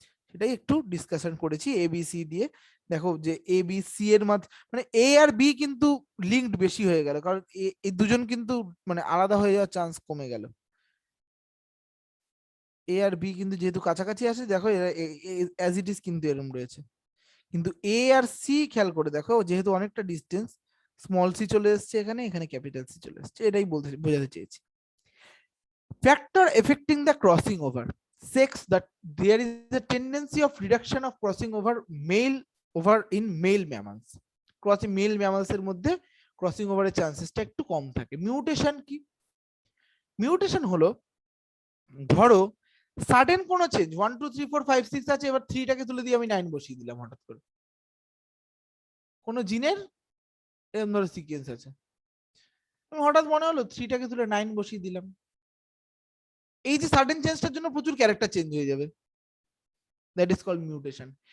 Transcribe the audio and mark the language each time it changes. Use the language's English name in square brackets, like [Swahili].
[Bangla] সেটাই একটু ডিসকাশন করেছি এ বি সি দিয়ে। দেখো যে এ বি সি এর মাঝে মানে এ আর বি কিন্তু লিঙ্কড বেশি হয়ে গেল, কারণ এই দুজন কিন্তু মানে আলাদা হয়ে যাওয়ার চান্স কমে গেল। এ আর বি কিন্তু যেহেতু কাছাকাছি আছে, দেখো [English] as it is [Bangla] কিন্তু এরকম রয়েছে। কিন্তু এ আর সি খেয়াল করে দেখো, যেহেতু অনেকটা ডিস্টেন্স, স্মল সি চলে এসছে এখানে, এখানে ক্যাপিটাল সি চলে এসছে, এটাই বলতে বোঝাতে চেয়েছি। [English] Factor affecting the crossing over sex, that there is a tendency of reduction of crossing over in male mammals. Crossing male mammals [Bangla] এর মধ্যে ক্রসিং ওভারের চান্সেসটা একটু কম থাকে। মিউটেশন কি? মিউটেশন হলো ধরো সাডেন কোনো চেঞ্জ, 1 2 3 4 5 6 আছে, এবার 3টাকে তুলে দিয়ে আমি 9 বসিয়ে দিলাম হঠাৎ করে, কোনো জিনের এরকম ধরো সিকোয়েন্স আছে, আমি হঠাৎ মনে হলো 3টাকে তুলে 9 বসিয়ে দিলাম, এই যে সাডেন চেঞ্জটার জন্য প্রচুর ক্যারেক্টার চেঞ্জ হয়ে যাবে, [English] That is called mutation.